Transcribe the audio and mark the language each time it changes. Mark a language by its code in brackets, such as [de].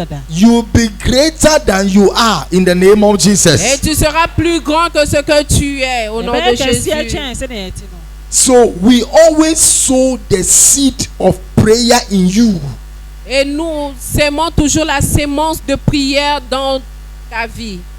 [en] You will be greater than you are in the name of Jesus. [fr] Et tu seras plus grand que ce que tu es au nom de Jésus. [en] So we always sow the seed of prayer in you. [fr] Et nous sémons toujours la sémence de prière dans ta vie.